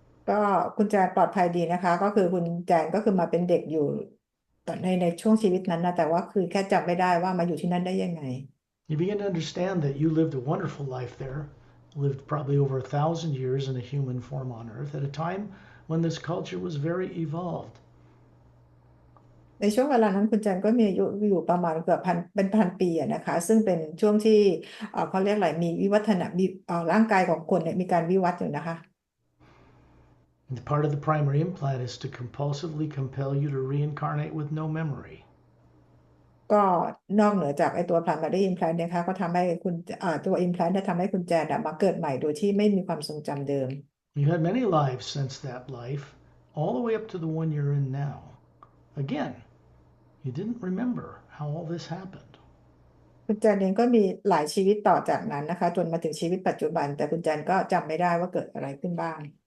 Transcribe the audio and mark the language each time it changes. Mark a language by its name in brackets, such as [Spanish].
[Thai] ก็คุณแจนปลอดภัยดีนะคะก็คือคุณแจนก็คือมาเป็นเด็กอยู่ตอนในช่วงชีวิตนั้นนะแต่ว่าคือแค่จำไม่ได้ว่ามาอยู่ที่นั่นได้ยังไง [English] You begin to understand that you lived a wonderful life there, lived probably over 1,000 years in a human form on Earth at a time when this culture was very evolved. [Thai] ในช่วงเวลานั้นคุณแจนก็มีอายุอยู่ประมาณเกือบเป็นพันปีอะนะคะซึ่งเป็นช่วงที่เขาเรียกอะไรมีวิวัฒนามีร่างกายของคนเนี่ยมีการวิวัฒน์อยู่นะคะ [English] And part of the primary implant is to compulsively compel you to reincarnate with no memory. [Thai] ก็นอกเหนือจากไอตัว primary implant นะคะก็ทำให้คุณตัว implant ได้ทำให้คุณแจนมาเกิดใหม่โดยที่ไม่มีความทรงจำเดิม [English] You had many lives since that life, all the way up to the one you're in now. Again, you didn't remember how all this happened. [Thai] คุณแจนเองก็มีหลายชีวิตต่อจากนั้นนะคะจนมาถึงชีวิตปัจจุบันแต่คุณแจนก็จำไม่ได้ว่าเกิดอะไรขึ้นบ้าง